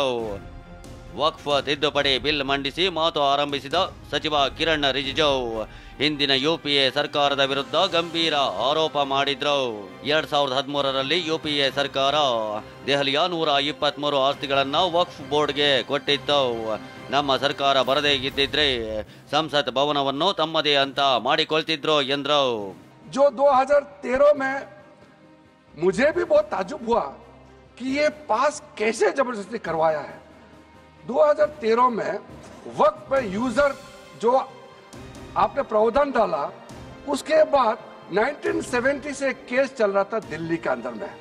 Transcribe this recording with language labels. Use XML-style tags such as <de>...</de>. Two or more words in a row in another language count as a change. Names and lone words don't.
<kn>ವಕ್ಫ್ ತಿದ್ದುಪಡಿ ಬಿಲ್ ಮಂಡಿಸಿ ಮಾತು ಆರಂಭಿಸಿದ ಸಚಿವ ಕಿರಣ್ ರಿಜಿಜು ಹಿಂದಿನ ಯುಪಿಎ ಸರ್ಕಾರದ ವಿರುದ್ಧ ಗಂಭೀರ ಆರೋಪ ಮಾಡಿದ್ರು. 2013ರಲ್ಲಿ ಯುಪಿಎ ಸರ್ಕಾರ ದೆಹಲಿಯ 123 ಆಸ್ತಿಗಳನ್ನ ವಕ್ಫ್ ಬೋರ್ಡ್ಗೆ ಕೊಟ್ಟಿತ್ತು. ನಮ್ಮ ಸರ್ಕಾರ ಬರದೇ ಇದ್ದಿದ್ರೆ ಸಂಸತ್ ಭವನವನ್ನು ತಮ್ಮದೇ ಅಂತ ಮಾಡಿಕೊಳ್ತಿದ್ರು ಎಂದ್ರು.</kn> <hi>जो 2013 में मुझे भी बहुत ताजुब हुआ कि ये पास कैसे जबरदस्ती करवाया है। 2013 में वक्त पे यूजर जो आपने प्रावधान डाला, उसके बाद 1970 से केस चल रहा था दिल्ली के अंदर में।</hi>